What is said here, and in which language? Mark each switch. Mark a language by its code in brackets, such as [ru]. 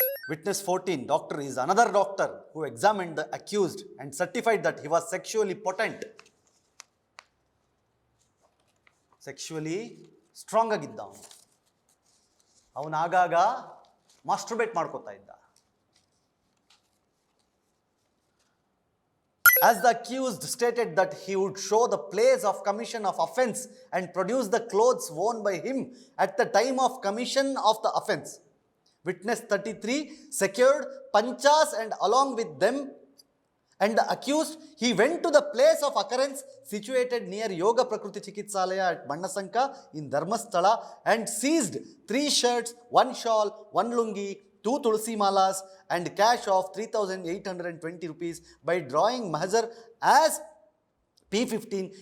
[en] Witness 14, doctor is another doctor who examined the accused and certified that he was sexually potent. [kn] ಸೆಕ್ಶುವಲಿ strong ಆಗಿದ್ದ ಅವನು ಆಗಾಗ ಮಾಸ್ಟರ್ಬೇಟ್ ಮಾಡ್ಕೋತಾ ಇದ್ದ. [en] As the accused stated that he would show the place of commission of offense and produce the clothes worn by him at the time of commission of the offense. Witness 33 secured panchas and along with them and the accused, he went to the place of occurrence situated near Yoga Prakriti Chikitsalaya at Bannasanka in Dharmasthala and seized 3 shirts, 1 shawl, 1 lungi, 2 tulsi malas and cash of 3,820 rupees by drawing mahzar as P15.